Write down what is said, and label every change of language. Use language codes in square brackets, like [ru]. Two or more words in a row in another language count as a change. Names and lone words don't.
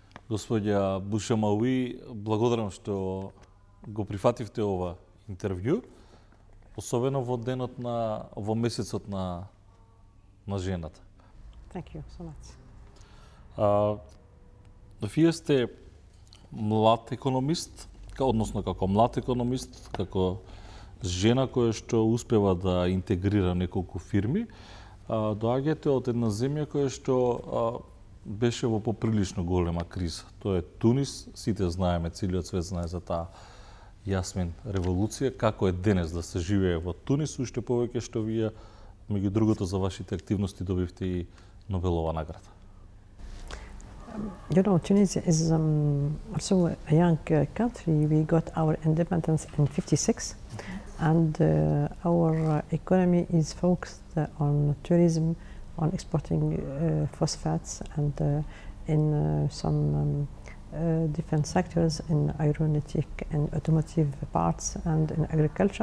[mk] Господја Бушамауи, благодарам што го прифативте ова интервју, особено во денот во месецот на жената. [en] Thank you so much. [mk] Вие сте млад економист, односно како млад економист, како жена која што успева да интегрира неколку фирми, доаѓате од една земја која што беше во поприлично голема криза. Тоа е Тунис, сите знаеме, целиот свет знае за таа Јасмин револуција, како е денес да се живее во Тунис, уште повеќе што вие, меѓу другото, за вашите активности добивте и Нобелова награда. [en] You know, Tunisia is also a young country. We got our independence in '56, and our economy is focused on tourism, on exporting phosphates, and in some different sectors, in aeronautic and automotive parts, and in agriculture.